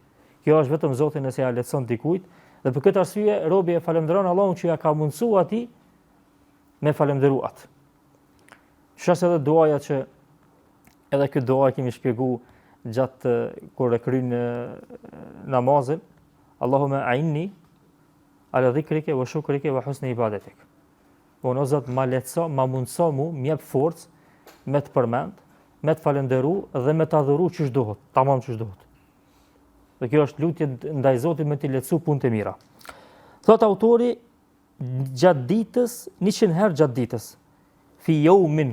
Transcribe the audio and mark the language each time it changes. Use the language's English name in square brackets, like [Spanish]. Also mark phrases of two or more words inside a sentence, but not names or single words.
[Albanian] Kjo është vetëm Zoti nëse ja lehtëson dikujt, dhe për këtë arsye robi e falënderon Allahun që ja ka mundsuar atij me falënderu atë. Shas edhe duaja që edhe këtë dua kemi shpjeguar gjatë kur e kryjnë namazin, [Arabic] اللهم أعني على ذكرك وشكرك وحسن عبادتك. [Albanian] O Zot, ma lehtëso, ma mundso mu, m'jep forcë me të përmend, me të falënderu dhe me të adhuru ç'është dohet, tamam ç'është dohet. Dhe kjo është lutje ndaj Zotit me t'i lehtësu punët e mira. Thot autori, gjatë ditës, 100 herë gjatë ditës. [Arabic] في يوم.